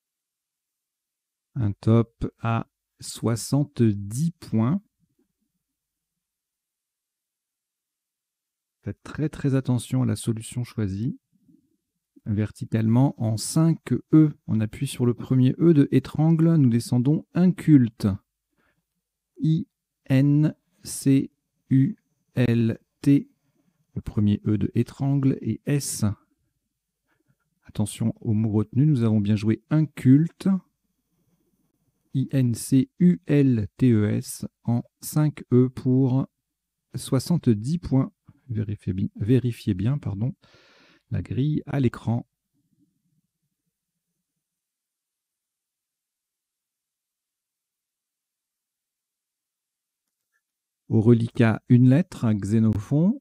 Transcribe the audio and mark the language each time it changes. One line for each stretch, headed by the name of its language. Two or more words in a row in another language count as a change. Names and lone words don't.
French: Un top à 70 points. Faites très très attention à la solution choisie. Verticalement en 5 E. On appuie sur le premier E de étrangle. Nous descendons inculte. I-N-C-U-L-T. Le premier E de étrangle et S. Attention au mot retenu. Nous avons bien joué inculte. I-N-C-U-L-T-E-S en 5 E pour 70 points. Vérifiez bien, pardon, la grille à l'écran. Au reliquat, une lettre, Xénophon.